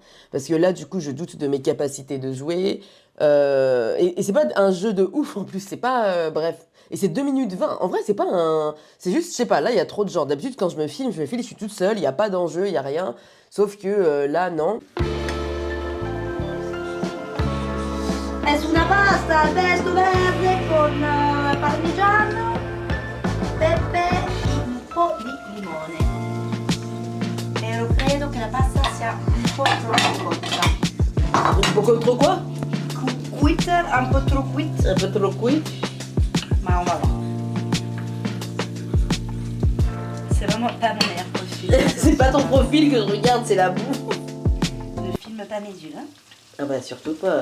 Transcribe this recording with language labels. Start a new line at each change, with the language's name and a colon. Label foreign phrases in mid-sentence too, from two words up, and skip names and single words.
French: Parce que là, du coup, je doute de mes capacités de jouer. Et c'est pas un jeu de ouf en plus. C'est pas... bref. Et c'est 2 minutes 20. En vrai, c'est pas un... C'est juste, je sais pas, là, il y a trop de gens. D'habitude, quand je me filme, je suis toute seule. Il n'y a pas d'enjeu, il n'y a rien. Sauf que là, non.
Spanish: Es una
Italian: pasta al pesto verde con parmigiano, pepe e un po' di limone. Però credo che la pasta sia un po' troppo cotta. Un po'
French: trop quoi? Cuite,
Italian: un po'
French: trop cuite. Un peu trop cuite. Ma on va voir. C'est vraiment pas mon meilleur profil. C'est pas ton profil que je regarde, c'est la bouffe. Ne filme pas mes yeux, hein. Ah bah surtout pas.